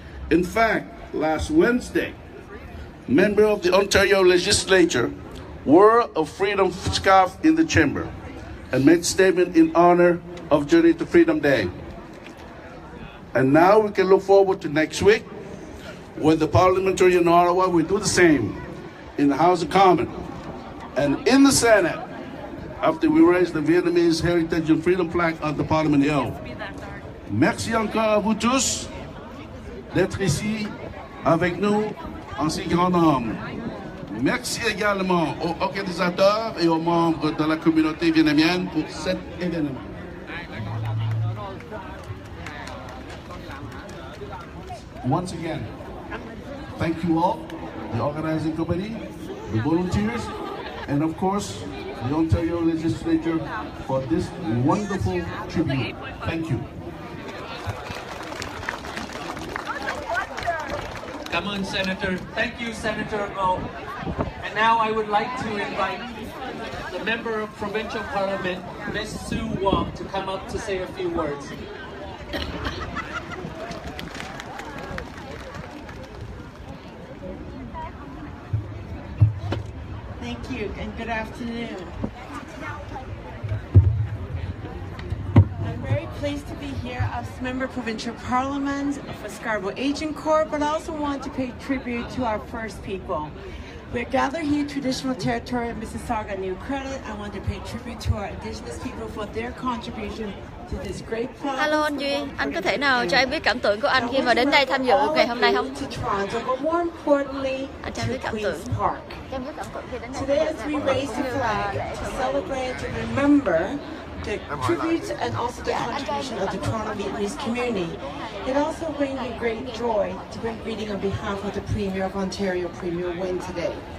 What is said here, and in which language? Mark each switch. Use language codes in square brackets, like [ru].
[en] In fact, last Wednesday, members of the Ontario legislature wore a freedom scarf in the chamber and made statement in honor of Journey to Freedom Day. And now we can look forward to next week when the parliamentary in Ottawa will do the same in the House of Commons and in the Senate after we raise the Vietnamese Heritage and Freedom flag on the Parliament Hill. [fr] Merci encore à vous tous d'être ici avec nous en si grand nombre. Merci également aux organisateurs et aux membres de la communauté vietnamienne pour cet événement. [en] Once again, thank you all, the organizing committee, the volunteers, and of course, the Ontario legislature for this wonderful tribute. Thank you. Come on, Senator. Thank you, Senator Mo. And now I would like to invite the Member of Provincial Parliament, Ms. Sue Wong, to come up to say a few words. Thank you and good afternoon. I'm very pleased to be here as Member of Provincial Parliament for Scarborough Agincourt, but I also want to pay tribute to our First People. We're gathered here traditional territory of Mississauga New Credit. I want to pay tribute to our Indigenous people for their contribution to this great province. [vi] Hello anh Duy, anh có thể nào cho em biết cảm tưởng của anh khi mà đến đây tham dự ngày hôm nay không? Anh cho em biết cảm tưởng. [en] Today as we raise the flag to celebrate, to remember the tributes and also the contribution of the Toronto Vietnamese community. It also brings me great joy to bring greeting on behalf of the Premier of Ontario, Premier Nguyen, today.